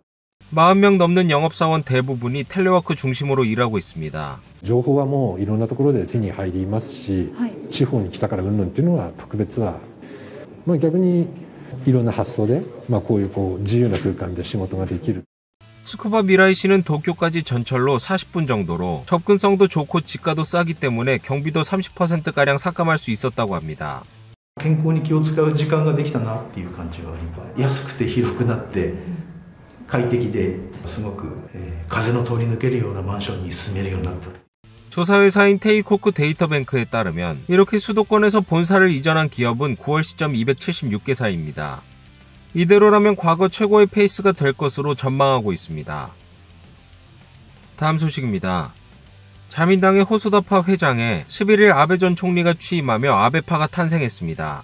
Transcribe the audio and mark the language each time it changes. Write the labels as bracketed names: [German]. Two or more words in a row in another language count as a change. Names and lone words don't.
[Korean] 40명 넘는 영업사원 대부분이 텔레워크 중심으로 일하고 있습니다. [Japanese] 情報はもういろんなところで手に入りますし、地方に来たからうんぬんっていうのは特別は、逆にいろんな発想で、こういう自由な空間で仕事ができる。 [Korean] 츠쿠바 미라이시는 도쿄까지 전철로 40분 정도로 접근성도 좋고 지가도 싸기 때문에 경비도 30%가량 삭감할 수 있었다고 합니다. [Japanese] 健康に気を使う時間ができたなっていう感じは安くて広くなって快適ですごく風の通り抜けるようなマンションに住めるようになった。 [Korean] 조사회사인 테이코쿠 데이터뱅크에 따르면 이렇게 수도권에서 본사를 이전한 기업은 9월 시점 276개사입니다. 이대로라면 과거 최고의 페이스가 될 것으로 전망하고 있습니다. 다음 소식입니다. 자민당의 호소다파 회장에 11일 아베 전 총리가 취임하며 아베파가 탄생했습니다.